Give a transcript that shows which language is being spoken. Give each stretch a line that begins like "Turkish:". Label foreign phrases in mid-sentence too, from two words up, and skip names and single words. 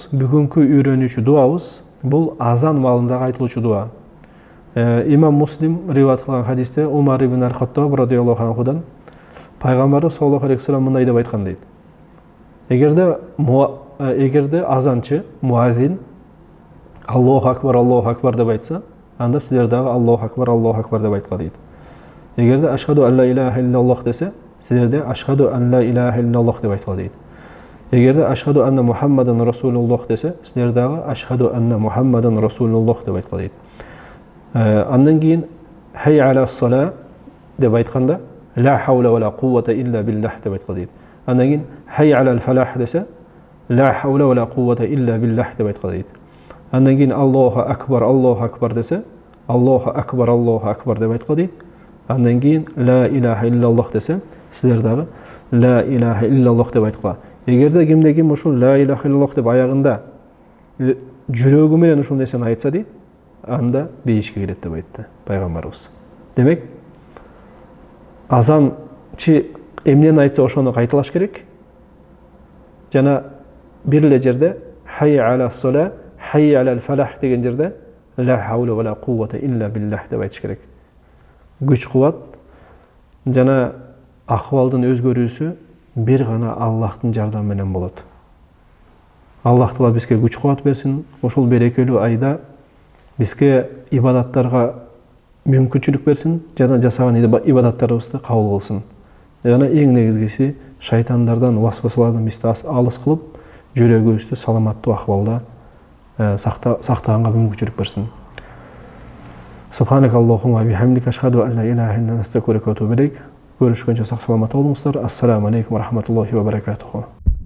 Kyrgyz: Бүгүнкү үйрөнүүчү дуабыз бул азан маалында айтылуучу дуа. Имам Муслим риваят кылган хадисте Умар ибн Аль-Хаттаб
Arabic: رضي الله عنه
Kyrgyz: пайгамбарыбыз
Arabic: صلى الله عليه وسلم
Kyrgyz: мындай деп айткан дейт. Эгерде азанчы, муазин
Arabic: الله أكبر
Kyrgyz: деп айтса, анда силер дагы
Arabic: الله أكبر
Kyrgyz: деп айткыла дейт.
Arabic: Эгерде أشهد أن لا إله إلا الله
Kyrgyz: десе, силер де
Arabic: أشهد أن لا إله إلا الله
Kyrgyz: деп айткыла дейт.
Arabic: Эгерде أشهد أن محمدا رسول الله
Kyrgyz: десе, силер дагы
Arabic: أشهد أن محمدا رسول الله
Kyrgyz: деп айткыла дейт. Андан кийин
Arabic: حي على الصلاة
Kyrgyz: деп айтканда,
Arabic: لا حول ولا قوة إلا بالله
Kyrgyz: деп айткыла дейт. Андан кийин
Arabic: حي على الفلاح десе, لا حول ولا قوة إلا بالله
Kyrgyz: деп айткыла дейт. Андан кийин
Arabic: الله أكبر
Kyrgyz: десе,
Arabic: الله أكبر
Kyrgyz: деп айткыла дейт. Андан кийин
Arabic: لا إله إلا الله
Kyrgyz: десе, силер дагы
Arabic: لا إله إلا الله
Kyrgyz: деп айткыла. Эгерде кимде ким ушул
Arabic: لا إله إلا الله
Kyrgyz: деп аягында жүрөгү менен ушул нерсени айтса дейт, анда бейишке келет деп айтты пайгамбарыбыз. Демек, азанчы эмнени айтса ошону кайталаш керек. Жана бир эле жерде
Arabic: حي على الصلاة حي على الفلاح
Kyrgyz: деген жерде
Arabic: لا حول ولا قوة إلا بالله
Kyrgyz: деп айтыш керек. Күч кубат жана акыбалдын өзгөрүүсү бир гана Аллахтын жардамы менен болот. Аллах Таала бизге күч кубат берсин. Ошол берекелүү айда бизге ибадаттарга мүмкүнчүлүк берсин, жана жасаган ибадаттарыбызды кабыл кылсын. Жана эң негизгиси шайтандардан, васвасалардан бизди алыс кылып, жүрөгүбүздү саламаттуу акыбалда сактаганга мүмкүнчүлүк берсин.
Arabic: سبحانك اللهم بحمدك أشهد أن لا إله إلا أنت أستغفرك وأتوب إليك.
Kyrgyz: Көрүшкөнчө соо саламат болуңуздар.
Arabic: السلام عليكم ورحمة الله وبركاته.